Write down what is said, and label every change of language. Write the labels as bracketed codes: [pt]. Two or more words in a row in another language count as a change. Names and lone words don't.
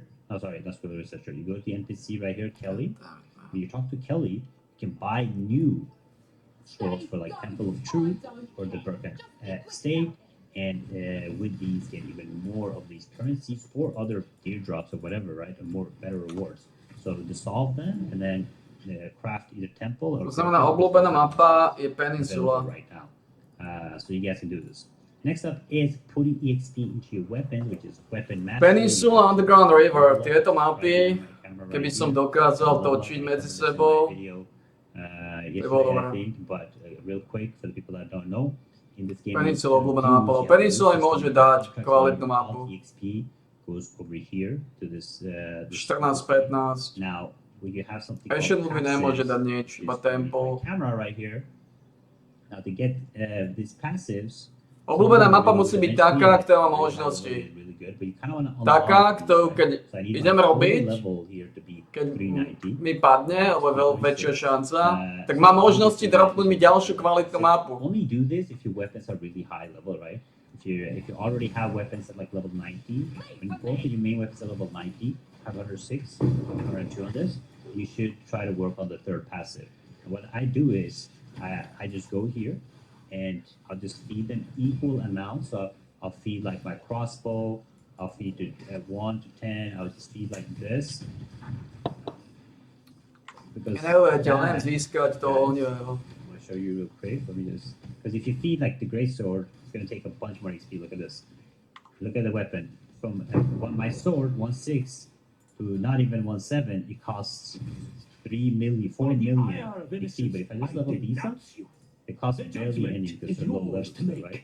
[en] Oh, sorry, not skill researcher. You go to the NPC right here, Kelly. When you talk to Kelly, you can buy new scrolls for like Temple of Truth or the Broken State. And with these, get even more of these currencies or other teardrops or whatever, right? Or more better rewards. So dissolve them and then craft either temple or. [sk] To znamená, obľúbená mapa je Peninsula. [en] Right now, so you guys can do this. Next up is putting EXP into your weapon, which is weapon mastery. [sk] Peninsula, Underground River, tieto mapy, keby som dokázal točiť medzi sebou, [en] Yesterday, I think, but real quick for the people that don't know, in this game, [sk] Peninsula obľúbená mapa. Peninsula im môže dať kvalitnú mapu. [en] EXP goes over here to this. 14-15. Now, when you have something. [sk] Ancient Movie nemôže dať nič, iba Temple. [en] Camera right here. Now to get these passives. [sk] Obľúbená mapa musí byť taká, ktorá má možnosti. Taká, ktorú keď idem robiť, keď mi padne, alebo je väčšia šanca, tak má možnosti dropnúť mi ďalšiu kvalitnú mapu. [en] Only do this if your weapons are really high level, right? If you already have weapons at like level 90, when both of your main weapons are level 90, have 106, 102 on this, you should try to work on the third passive. And what I do is, I just go here, and I'll just feed them equal amounts. So I'll feed like my crossbow, I'll feed to 1 to 10, I'll just feed like this. Because [sk] Neuveriteľné získať to ohnivého. [en] I'm going to show you real quick. Let me just, because if you feed like the great sword, it's going to take a bunch more XP. Look at this. Look at the weapon. From my sword, 1.6 to not even 1.7, it costs 3 million, 4 million XP. But if I just level these up, it costs barely any because they're low levels, right?